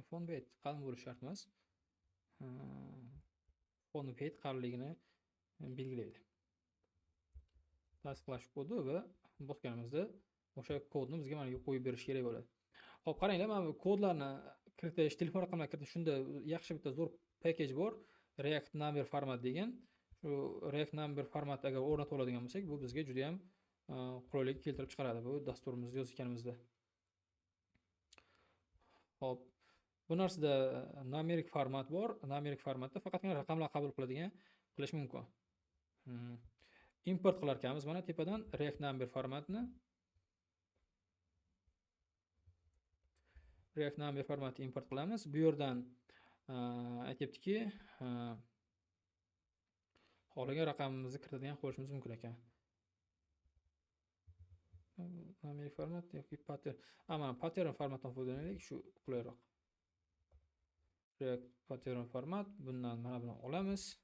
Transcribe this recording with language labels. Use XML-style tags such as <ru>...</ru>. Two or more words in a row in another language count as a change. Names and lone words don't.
<en>Font weight</en> <uz>qalin bo'lishi shart emas.</uz> <en>Font weight</en> <uz>qalinligini belgilaydi. Tasdiqlash kodi va bosganimizda o'sha kodni bizga mana bu qo'yib berish kerak bo'ladi. Xo'p, qaranglar, mana bu kodlarni kiritish, telefon raqamlarini kiritish, shunda yaxshi bitta zo'r package bor. React number format degan. Shu React number format agar o'rnatib oladigan bo'lsak, bu bizga juda ham qulaylik keltirib chiqaradi bu dasturimizda yozganimizda. Xo'p, bu narsada</uz> <en>numeric format</en> <uz>bor.</uz> <en>Numeric formatda</en> <uz>faqatgina raqamlar qabul qilish mumkin. Import qilar ekanmiz mana tepadan React number formatni. React number formatni import qilamiz. Bu yerdan aytibdiki, xohlagan raqamimizni kiritadigan qo'yishimiz mumkin ekan.</uz> <en>Numeric format</en> <uz>yoki pattern. Mana pattern formatdan foydalanaylik, shu qulayroq. React pattern format, bundan mana buni olamiz.</uz>